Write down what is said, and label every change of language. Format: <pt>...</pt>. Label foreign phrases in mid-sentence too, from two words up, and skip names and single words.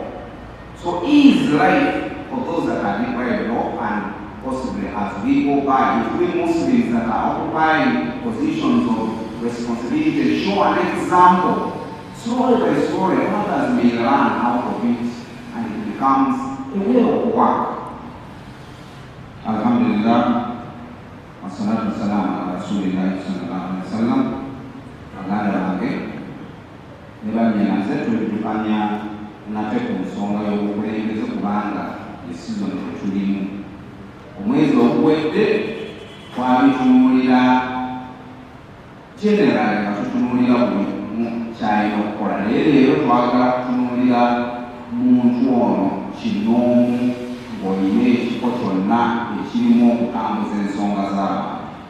<en>So is life for those that are deprived of, and possibly as we go by, if we Muslims that are occupying positions of responsibility show an example, slowly by slowly others may learn out of it and it becomes a way of work.</en> <ar>الحمد لله والصلاة والسلام على رسول الله صلى الله عليه وسلم.</ar> <lg>Agada wange ne banyina zetu tulifanya nate ku nsonga y'obukulembeze kubanga esizoni tetulimu. Omwezi oguwedde twabitunuulira generali nga tutunuulira buli kyalina okukola, naye leero twagala kutunuulira muntu ono kinoomu ng'olina ekifo kyonna ekirimu okutambuza ensonga z'abantu.</lg>